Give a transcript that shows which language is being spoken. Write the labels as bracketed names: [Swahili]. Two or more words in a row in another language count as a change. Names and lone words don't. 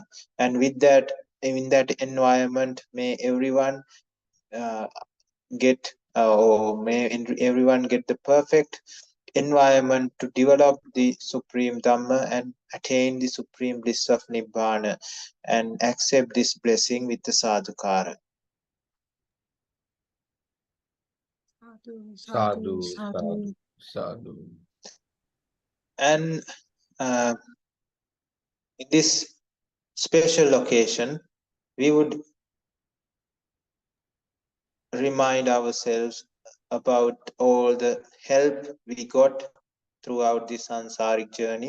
[English] And with that, in that environment, may everyone get or may everyone get the perfect environment to develop the supreme Dhamma and attain the supreme bliss of Nibbana and accept this blessing with the sadhukara. [Pali] Sadhu, sadhu, sadhu. [English] And in this special occasion, we would remind ourselves about all the help we got throughout the sansaric journey.